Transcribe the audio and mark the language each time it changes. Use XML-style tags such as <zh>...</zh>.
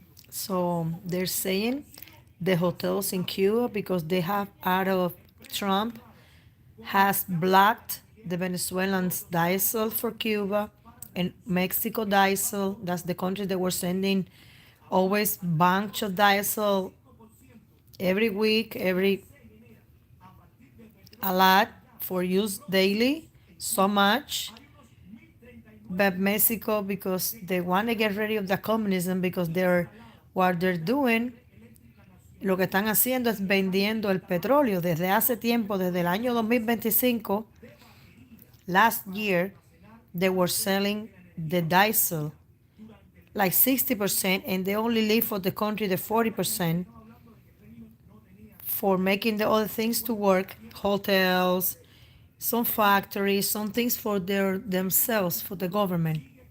<en>So they're saying the hotels in Cuba, because they have out of Trump, has blocked the Venezuelans diesel for Cuba and Mexico diesel. That's the country that were sending always bunch of diesel every week, a lot for use daily, so much. But Mexico, because they want to get rid of the communism, because what they're doing,</en> <es>lo que están haciendo es vendiendo el petróleo desde hace tiempo, desde el año 2025.</es> <en>Last year, they were selling the diesel like 60%, and they only leave for the country the 40% for making the other things to work, hotels, some factories, some things for themselves, for the government.</en>